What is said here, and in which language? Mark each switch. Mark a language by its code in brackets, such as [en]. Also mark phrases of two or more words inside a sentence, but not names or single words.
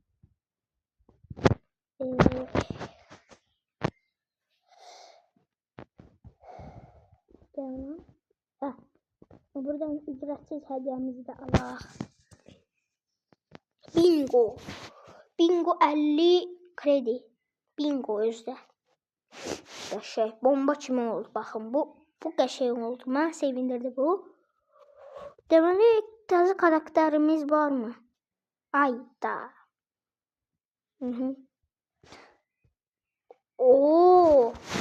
[tr] Buradan ücretsiz hediyemizi de alaq. Bingo 50 kredi. [az] Bingo özdə. Qəşəng. Bomba kimi oldu. Baxın bu qəşəng oldu. Mən sevindirdi bu. Deməli təzə karakterimiz var mı? Ayda. Oo.